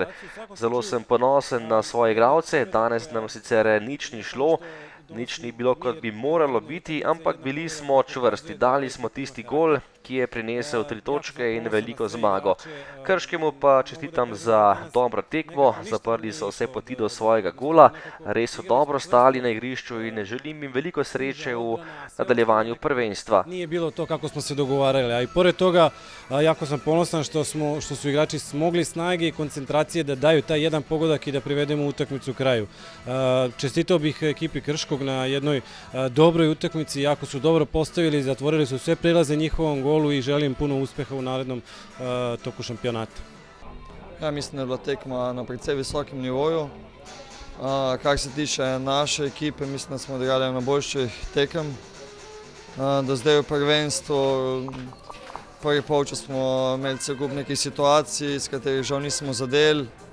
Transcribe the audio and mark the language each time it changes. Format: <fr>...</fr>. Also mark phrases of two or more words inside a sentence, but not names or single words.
<sl>Zelo sem ponosen na svoje igralce, danes nam sicer nič ni šlo, nič ni bilo, kot bi moralo biti, ampak bili smo čvrsti, dali smo tisti gol, ki je prinesel 3 točke in veliko zmago. Krškemu pa čestitam za dobro tekmo, zaprli so vse poti do svojega gola, res so dobro stali na igrišču in želim jim veliko sreče v nadaljevanju prvenstva.</sl> <sr>Nije bilo to kako smo se dogovarali, a i pored toga jako sam ponosan što su igrači smogli snage i koncentracije da daju taj jedan pogodak i da privedemo utakmicu kraju. Čestitao bih ekipi Krškog na jednoj dobroj utakmici, jako su dobro postavili, zatvorili su sve prilaze njihovom golu i želim puno uspeha u narednom toku šampionata.</sr> <sl>Ja mislim da je bila tekma na precej visokem nivoju. Kar se tiče naše ekipe, mislim da smo odigrali na boljših tekem. Do zdaj v prvenstvu prvi polčas smo imeli cel kup nekih situacij, iz katerih žal nismo zadeli.</sl>